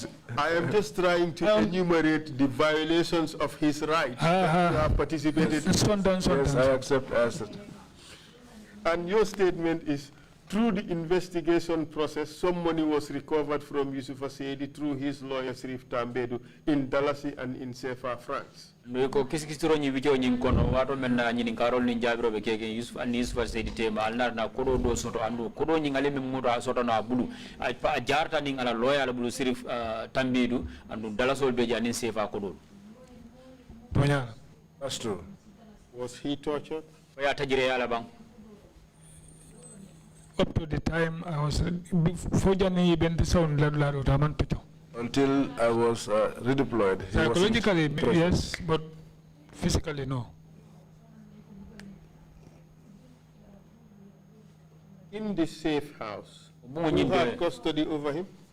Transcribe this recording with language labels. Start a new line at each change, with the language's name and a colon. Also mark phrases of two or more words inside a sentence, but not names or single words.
English: I am just trying to enumerate the violations of his rights that you have participated in. Yes, I accept. And your statement is, through the investigation process, some money was recovered from Yusuf Assad through his lawyer, Sirif Tambedu, in Dallas and in CFA France.
Mandingo: Ko kisikisiro nyi bicho nyi kono wato menna nyi karol ni jabiro be keke Yusuf Assad tema alnar na kodo do soto andu kodo nyi ngale memudo soto na bulu a jarta ni ngala lawyer la bulu Sirif Tambedu andu Dallas be jani CFA kodo.
English: That's true. Was he tortured?
Mandingo: Ya tajire yala bang.
English: Up to the time I was until I was redeployed. Psychologically, yes, but physically, no. In the safe house, who had custody over him?